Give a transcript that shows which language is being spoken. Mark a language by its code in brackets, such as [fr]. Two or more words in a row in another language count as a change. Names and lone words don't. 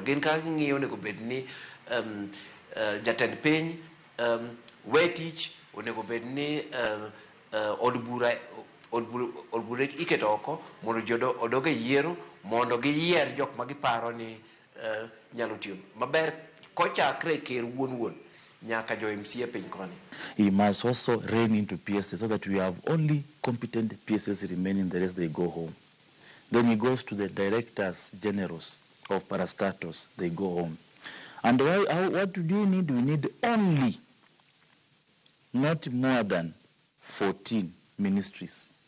[luo] Gin kaka ging'iyo onego bed ni jatend piny wetich onego bed ni od bura iketo oko mondo jodo odoge yiero mondo giyier jok ma giparo ni nyalo tiyo maber kochakre ker wuon nyaka jo MCA piny koni. [en] He must also rein into PSS so that we have only competent PSS remaining, the rest they go home. Then he goes to the directors generals of parastatus, they go home. And what do you need? We need only not more than 14 ministries.